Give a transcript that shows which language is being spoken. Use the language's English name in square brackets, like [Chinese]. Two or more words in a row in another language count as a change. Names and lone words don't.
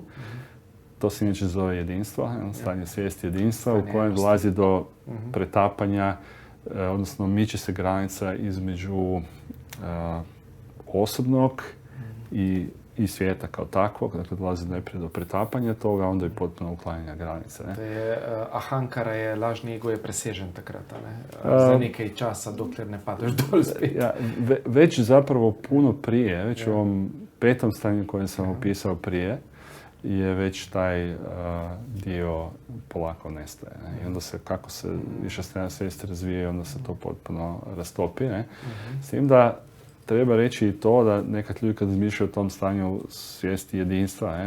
[Croatian] To se inače zove jedinstvo, stanje svijesti jedinstva, u kojem dolazi do pretapanja, odnosno miče se granica između osobnog i svijeta kao takvog, dakle dolazi najprije do pretapanja toga, onda i potpuno uklanjanja granice. Ne? [Slovenian] Ahankara je, lažni ego je presežen takrat, ne? Za nekaj časa, dokler ne padeš dol spet. [Croatian] Već zapravo puno prije, već u ovom petom stanju koje sam opisao prije, je već taj dio polako nestaje. Ne? I onda se, kako se više strana svijesti razvije, onda se to potpuno rastopi. Ne? S tim da treba reći i to da nekad ljudi kad razmišljaju o tom stanju svijesti jedinstva, ne?